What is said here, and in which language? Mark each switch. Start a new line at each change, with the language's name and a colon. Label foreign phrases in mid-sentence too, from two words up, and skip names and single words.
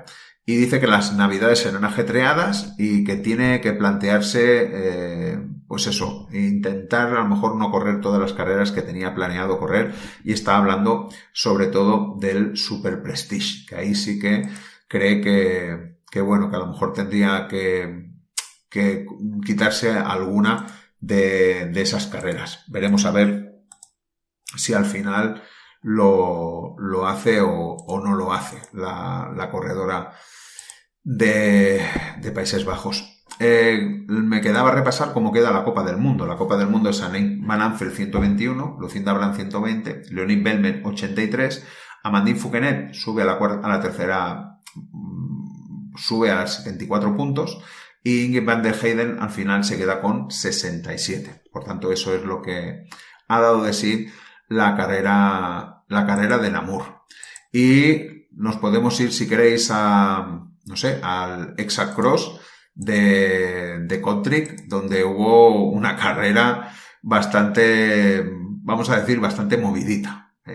Spanish: Y dice que las navidades serán ajetreadas y que tiene que plantearse pues eso, intentar a lo mejor no correr todas las carreras que tenía planeado correr, y está hablando sobre todo del Super Prestige, que ahí sí que cree que bueno, que a lo mejor tendría que quitarse alguna de esas carreras. Veremos a ver si al final lo hace o no lo hace la corredora de Países Bajos. Me quedaba repasar cómo queda la Copa del Mundo. La Copa del Mundo es Annemiek van Amstel 121, Lucinda Brand 120, Leonie Bellman 83, Amandine Fouquenet sube a la tercera, sube a 74 puntos, y Ingrid van der Heyden al final se queda con 67. Por tanto, eso es lo que ha dado de sí la carrera de Namur. Y nos podemos ir, si queréis, al Exact Cross de Kortrijk, donde hubo una carrera bastante, vamos a decir, bastante movidita,